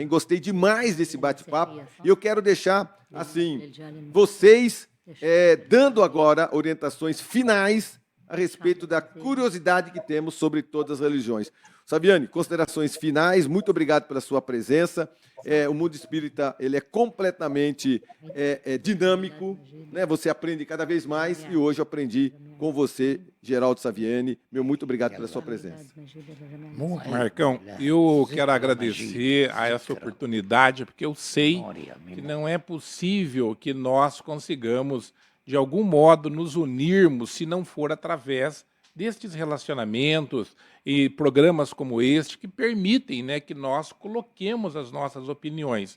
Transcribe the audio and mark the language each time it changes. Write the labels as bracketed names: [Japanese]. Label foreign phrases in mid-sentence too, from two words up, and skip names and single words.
[Portuguese] Gostei demais desse bate-papo e eu quero deixar, assim, vocês dando agora orientações finais a respeito da curiosidade que temos sobre todas as religiões. Saviane, considerações finais, muito obrigado pela sua presença. O mundo espírita ele é completamente dinâmico, né? Você aprende cada vez mais e hoje eu aprendi com você, Geraldo Saviani. Meu muito obrigado pela sua presença. [Arabic] مو عيد [Portuguese] Marcão, ميلاد eu ذكرى quero agradecer a essa ذكرى oportunidade, porque eu sei memória, que memória. não é possível que nós consigamos, de algum modo, nos unirmos se não for através destes relacionamentos e programas como este que permitem, né, que nós coloquemos as nossas opiniões.